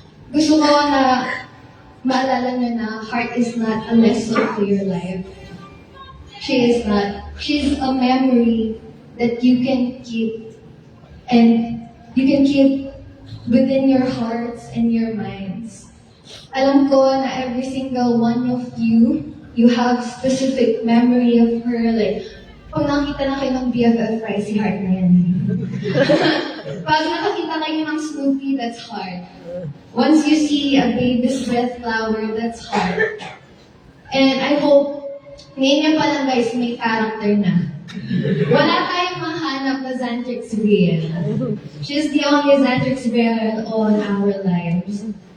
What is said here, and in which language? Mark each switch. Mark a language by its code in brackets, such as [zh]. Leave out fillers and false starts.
[tl] Gusto ko na maalala niyo na [en] heart is not a lesson to your life. She is not. She's a memory that you can keep. And you can keep within your hearts and your minds. [tl] Alam ko na [en] every single one of you, you have specific memory of her. [tl] Like, pag nakita na kayo ng BFF, si Heart na yan. Pag nakakita kayo ng Snoopy, [en] that's Heart. Once you see a baby's breath flower, that's Heart. And I hope, [tl] ngayon niya pa lang guys, may character na. Wala tayong mahanap na [en] Xantrix Brielle. She's the only Xantrix Brielle on our lives.